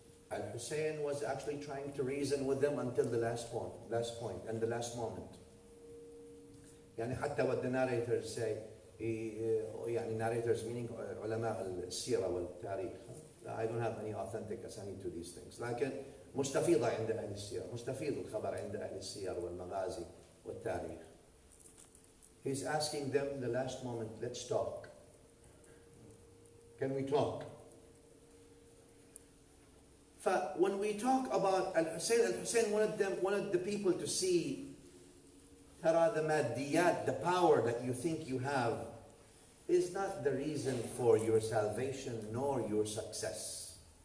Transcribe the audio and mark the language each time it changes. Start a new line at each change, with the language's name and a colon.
English: Al-Hussein was actually trying to reason with them until the last point and the last moment.
Arabic: يعني حتى
English: what the narrators say,
Arabic: يعني
English: narrators meaning
Arabic: علماء السيرة والتاريخ.
English: I don't have any authentic asanid to these things.
Arabic: لكن مستفيضة عند أهل السيرة، مستفيض الخبر عند أهل السير والمغازي والتاريخ.
English: He's asking them the last moment, let's talk. Can we talk? When we talk about Al-Hussein wanted the people to see
Arabic: ترى
English: the maddiyat, the power that you think you have, is not the reason for your salvation nor your success.